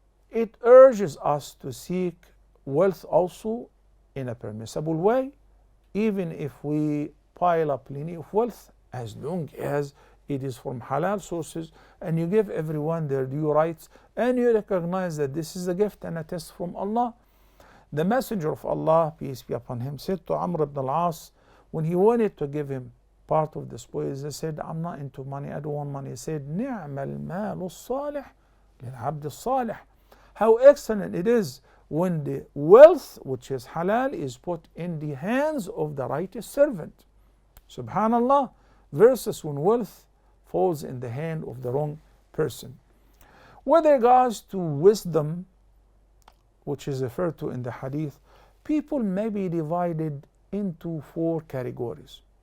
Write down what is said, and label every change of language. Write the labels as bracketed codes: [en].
[en] It urges us to seek wealth also in a permissible way, even if we pile up plenty of wealth, as long as it is from halal sources and you give everyone their due rights and you recognize that this is a gift and a test from Allah. The Messenger of Allah, peace be upon him, said to Amr ibn al-As, when he wanted to give him part of the spoils, he said, I'm not into money, I don't want money. He said, [ar] نِعْمَ الْمَالُ الصَّالِحِ لِلْعَبْدِ الصَّالِحِ. [en] How excellent it is when the wealth, which is halal, is put in the hands of the righteous servant. Subhanallah. Versus when wealth falls in the hand of the wrong person. With regards to wisdom, which is referred to in the hadith, people may be divided into 4 categories.